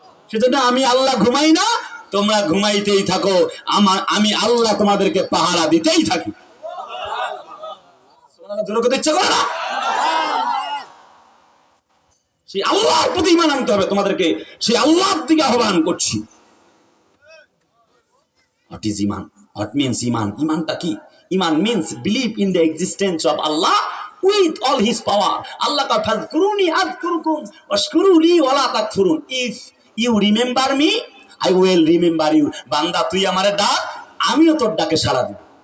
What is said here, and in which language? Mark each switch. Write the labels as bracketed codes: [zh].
[bn] সেজন্য আমি আল্লাহ ঘুমাই না, তোমরা ঘুমাইতেই থাকো, আমি আল্লাহ তোমাদেরকে পাহারা দিতেই থাকি। ইচ্ছা করে না? সেই আল্লাহর প্রতি ঈমান আনতে হবে তোমাদেরকে, সেই আল্লাহর দিকে আহ্বান করছি। [en] What is iman? What means iman? [bn] ইমানটা কি? [en] ইমান means believe in the existence of Allah with all his power. [ar] Allah ka fazkuruni azkurukum washkuruli wala takfurun. [en] If you remember me, I will remember you. [bn] বান্দা তুই আমারে ডাক, আমিও তোর ডাকে সাড়া দিব।